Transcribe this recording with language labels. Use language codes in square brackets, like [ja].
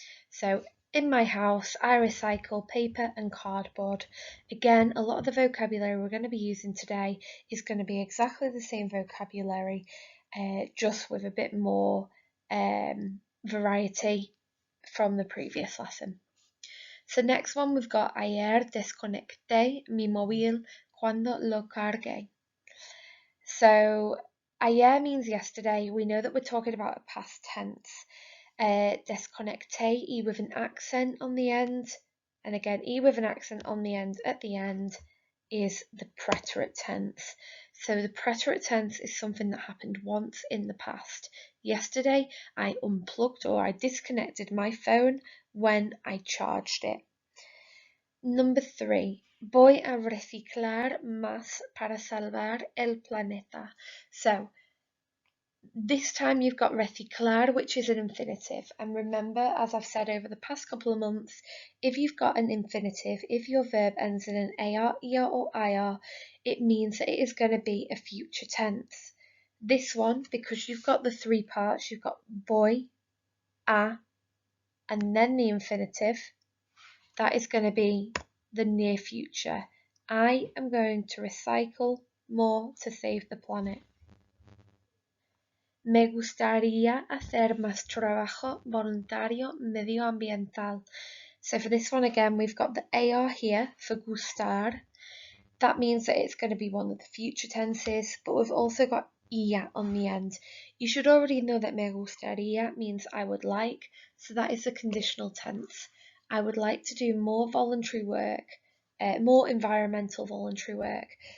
[en] So in my house, I recycle paper and cardboard. Again, a lot of the vocabulary we're going to be using today is going to be exactly the same vocabulary, just with a bit more variety from the previous lesson. So next one, we've got [es] ayer desconecté mi móvil cuando lo cargué. [en] So ayer means yesterday. We know that we're talking about a past tense. Desconecté, E with an accent on the end, and again E with an accent on the end at the end, is the preterite tense. So the preterite tense is something that happened once in the past. Yesterday I unplugged or I disconnected my phone when I charged it. Number 3. [es] Voy a reciclar más para salvar el planeta. [en] So this time you've got reciclar, which is an infinitive. And remember, as I've said over the past couple of months, if you've got an infinitive, if your verb ends in an AR, ER or IR, it means that it is going to be a future tense. This one, because you've got the 3 parts, you've got voy, a, and then the infinitive, that is going to be the near future. I am going to recycle more to save the planet. [es] Me gustaría hacer más trabajo voluntario medioambiental. [en] So for this one again, we've got the AR here for gustar. That means that it's going to be one of the future tenses, but we've also got ia on the end. You should already know that [es] me gustaría [en] means I would like, so that is the conditional tense. I would like to do more voluntary work, more environmental voluntary work.